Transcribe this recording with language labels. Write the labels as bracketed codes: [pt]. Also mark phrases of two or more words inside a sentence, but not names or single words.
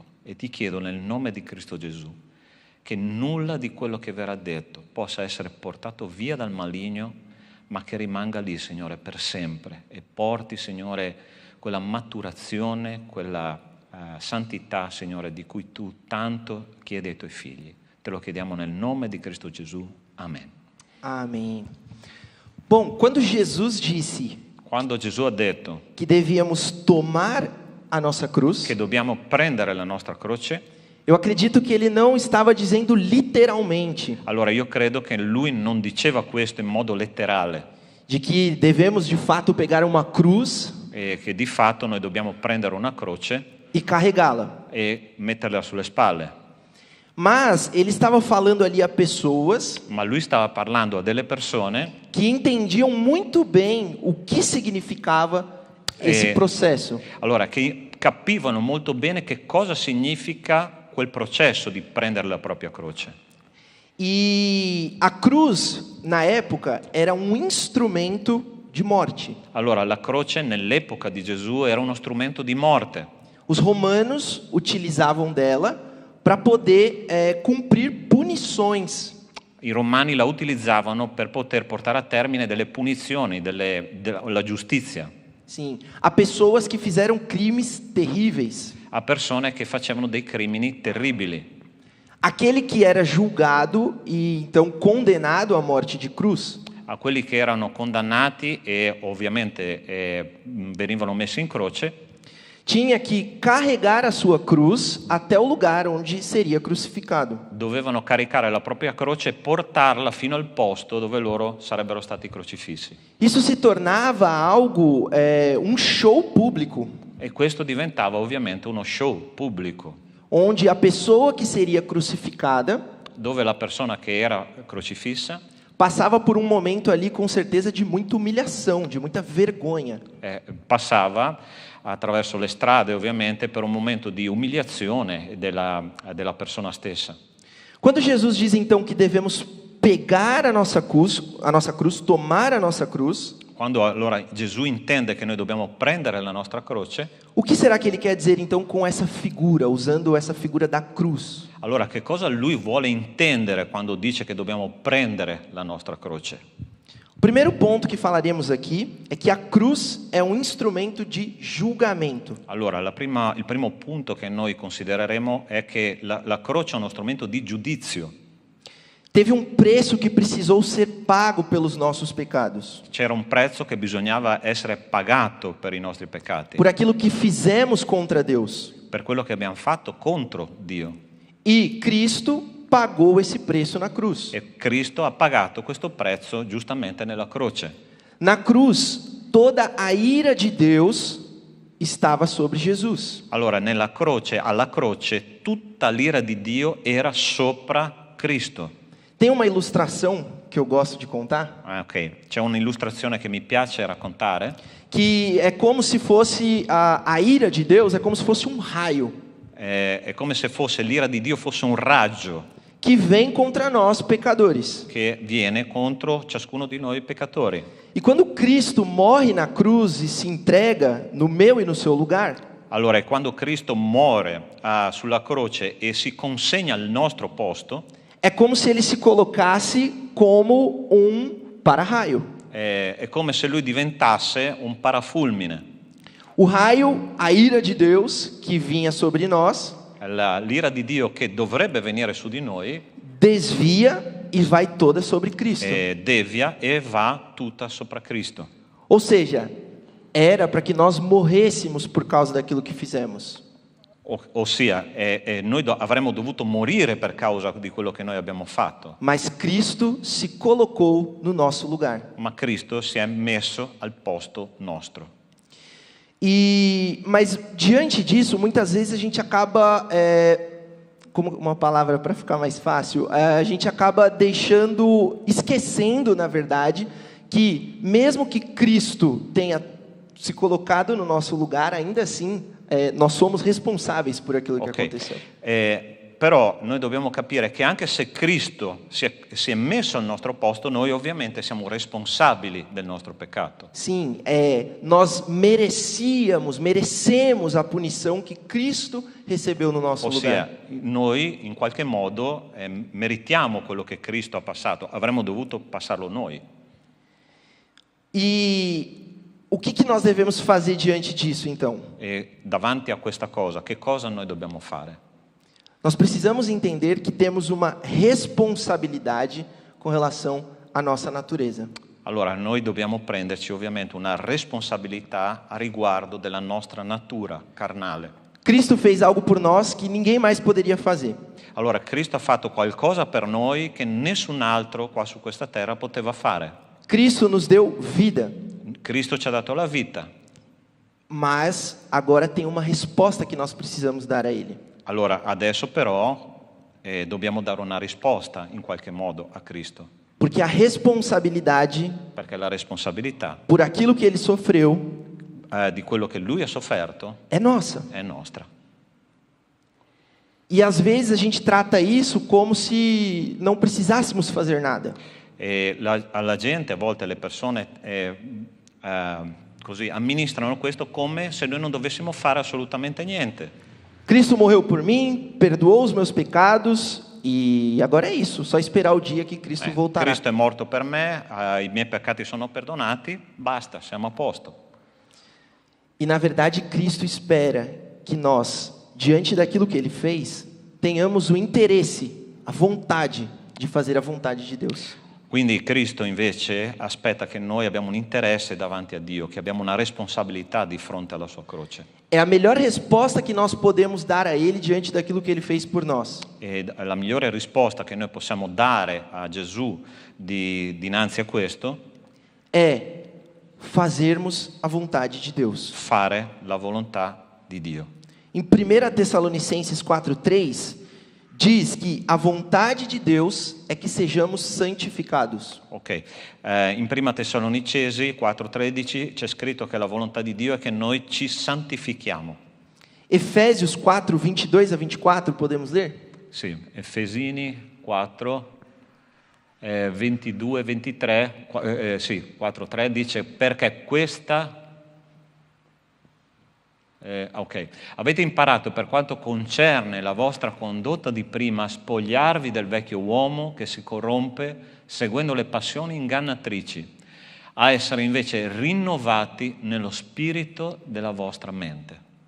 [it] E ti chiedo nel nome di Cristo Gesù che nulla di quello che verrà detto possa essere portato via dal maligno, ma che rimanga lì, Signore, per sempre e porti, Signore, quella maturazione, quella santità, Signore, di cui tu tanto chiedi ai tuoi figli. Te lo chiediamo nel nome di Cristo Gesù. Amen. [pt] Amém. Bom, quando Jesus disse [it] Quando Gesù ha detto [pt] que devíamos tomar a nossa cruz, [it] che dobbiamo prendere la nostra croce, [pt] eu acredito que ele não estava dizendo literalmente [it] allora io credo che lui non diceva questo in modo letterale, [pt] de que devemos de fato pegar uma cruz [it] e che di fatto noi dobbiamo prendere una croce [pt] e carregá-la. [it] e metterla sulle spalle. [pt] Mas ele estava falando ali a pessoas [it] Ma lui stava parlando a delle persone [pt] que entendiam muito bem o que significava esse processo. [it] allora, che capivano molto bene che cosa significa quel processo di prendere la propria croce. [pt] E a cruz, na época, era um instrumento de morte. [it] Allora, la croce nell'epoca di Gesù era uno strumento di morte. [pt] Os romanos utilizavam dela para poder cumprir punições. [it] I romani la utilizzavano per poter portare a termine delle punizioni, della giustizia, [pt] Sim, a pessoas que fizeram crimes terríveis. [it] a persone che facevano dei crimini terribili. [pt] Aquele que era julgado e então condenado à morte de cruz, [it] a quelli che erano condannati e ovviamente venivano messi in croce, [pt] tinha que carregar a sua cruz até o lugar onde seria crucificado. [it] dovevano caricare la propria croce e portarla fino al posto dove loro sarebbero stati crocifissi. [pt] Isso se tornava algo, um show público, [it] E questo diventava ovviamente uno show pubblico, [pt] onde a pessoa que seria crucificada [it] dove la persona che era crocifissa [pt] passava por um momento ali com certeza de muita humilhação, de muita vergonha. [it] passava attraverso le strade ovviamente per un momento di umiliazione della persona stessa. [pt] Quando Jesus diz então que devemos pegar a nossa cruz, tomar a nossa cruz, [it] Quando allora Gesù intende che noi dobbiamo prendere la nostra croce, [pt] o que será que ele quer dizer então com essa figura, usando essa figura da cruz? [it] allora che cosa lui vuole intendere quando dice che dobbiamo prendere la nostra croce? [pt] O primeiro ponto que falaremos aqui é que a cruz é um instrumento de julgamento. [it] Allora, il primo punto che noi considereremo è che la croce è uno strumento di giudizio. [pt] Teve um preço que precisou ser pago pelos nossos pecados, [it] C'era un prezzo che bisognava essere pagato per i nostri peccati, [pt] por aquilo que fizemos contra Deus. [it] per quello che abbiamo fatto contro Dio. [pt] E Cristo pagou esse preço na cruz. [it] E Cristo ha pagato questo prezzo giustamente nella croce. [pt] Na cruz, toda a ira de Deus estava sobre Jesus. [it] Allora, alla croce, tutta l'ira di Dio era sopra Cristo. [pt] Tem uma ilustração que eu gosto de contar, [it] Ok, c'è un'illustrazione che mi piace raccontare, [pt] que é como se fosse a ira de Deus, é como se fosse um raio [it] è come se l'ira di Dio fosse un raggio [pt] que vem contra nós pecadores. [it] che viene contro ciascuno di noi peccatori. [pt] E quando Cristo morre na cruz e se entrega no meu e no seu lugar, [it] Allora, quando Cristo muore sulla croce e si consegna al nostro posto, [pt] é como se ele se colocasse como um para-raio. [it] è come se lui diventasse un parafulmine. [pt] O raio, a ira de Deus que vinha sobre nós, [it] L'ira di Dio che dovrebbe venire su di noi [pt] desvia e vai toda sobre Cristo. [it] devia e va tutta sopra Cristo. [pt] Ou seja, era para que nós morrêssemos por causa daquilo que fizemos. [it] Ossia, noi avremmo dovuto morire per causa di quello che noi abbiamo fatto, [pt] Mas Cristo se colocou no nosso lugar. [it] ma Cristo si è messo al posto nostro. [pt] Mas diante disso, muitas vezes a gente acaba, como uma palavra para ficar mais fácil, a gente acaba esquecendo, na verdade, que mesmo que Cristo tenha se colocado no nosso lugar, ainda assim nós somos responsáveis por aquilo que aconteceu. [it] Però noi dobbiamo capire che anche se Cristo si è messo al nostro posto, noi ovviamente siamo responsabili del nostro peccato. [pt] Sim, nós merecemos a punição que Cristo recebeu no nosso lugar. [it] Ossia, noi in qualche modo meritiamo quello che Cristo ha passato, avremmo dovuto passarlo noi. [pt] E o que nós devemos fazer diante disso, então? [it] E davanti a questa cosa, che cosa noi dobbiamo fare? [pt] Nós precisamos entender que temos uma responsabilidade com relação à nossa natureza. [it] Allora, noi dobbiamo prenderci ovviamente una responsabilità a riguardo della nostra natura carnale. [pt] Cristo fez algo por nós que ninguém mais poderia fazer. [it] Allora, Cristo ha fatto qualcosa per noi che nessun altro qua su questa terra poteva fare. [pt] Cristo nos deu vida, [it] Cristo ci ha dato la vita. [pt] mas agora tem uma resposta que nós precisamos dar a Ele. [it] Allora, adesso però dobbiamo dare una risposta in qualche modo a Cristo. [pt] Porque a responsabilidade [it] Perché la responsabilità [pt] por aquilo que Ele sofreu [it] di quello che Lui ha sofferto [pt] é nossa. [it] è nostra. [pt] E às vezes a gente trata isso como se não precisássemos fazer nada. [it] E alla gente, a volte le persone così amministrano questo come se noi non dovessimo fare assolutamente niente. [pt] Cristo morreu por mim, perdoou os meus pecados e agora é isso, só esperar o dia que Cristo voltará. [it] Cristo è morto per me, i miei peccati sono perdonati, basta, siamo a posto. [pt] E na verdade Cristo espera que nós, diante daquilo que Ele fez, tenhamos o interesse, a vontade de fazer a vontade de Deus. [it] Quindi Cristo invece aspetta che noi abbiamo un interesse davanti a Dio, che abbiamo una responsabilità di fronte alla sua croce. [pt] É a melhor resposta que nós podemos dar a Ele diante daquilo que Ele fez por nós. [it] E la migliore risposta che noi possiamo dare a Gesù dinanzi a questo [pt] É fazermos a vontade de Deus. [it] fare la volontà di Dio. [pt] Em 1 Tessalonicenses 4:3 diz que a vontade de Deus é que sejamos santificados. [it] Ok, in Prima Tessalonicesi 4,13 c'è scritto che la volontà di Dio è che noi ci santifichiamo. [pt] Efésios 4:22-24, podemos ler? [it] Sì, Efesini 4, 22, 23, 4,3 dice perché questa... ok, avete imparato per quanto concerne la vostra condotta di prima a spogliarvi del vecchio uomo che si corrompe seguendo le passioni ingannatrici, a essere invece rinnovati nello spirito della vostra mente.